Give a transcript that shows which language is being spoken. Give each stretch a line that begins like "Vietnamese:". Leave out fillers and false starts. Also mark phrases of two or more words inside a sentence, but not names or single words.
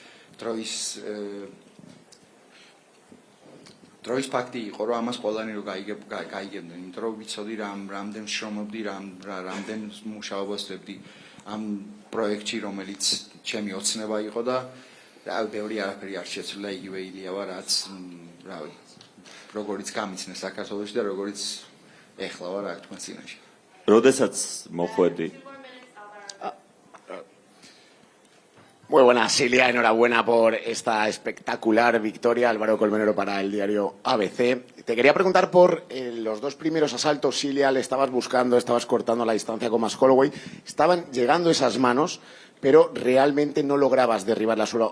Georgian: დროის ფაქტი იყო, რომ ამას ყველანი რო გაიგებდნენ, იმიტომ რომ ვიცოდი რამდენ შრომობდი, რამდენ მუშაობას ვებდი ამ პროექტში, რომელიც ჩემი ოცნება იყო და რავი, ბევრი არაფერი არ შეცვლილა, იგივე ილია ვარ, რაც რავი, როგორიც გამიცნე საქართველოში და როგორიც ეხლა ვარ აქ თქვენ წინაშე. როდესაც მოხვედი?
Spanish: Muy buenas, Ilia, enhorabuena por esta espectacular victoria, Álvaro Colmenero para el diario ABC. Te quería preguntar por los dos primeros asaltos, Ilia, le estabas buscando, estabas cortando la distancia con Max Holloway, estaban llegando esas manos, pero realmente no lograbas derribarla suelo.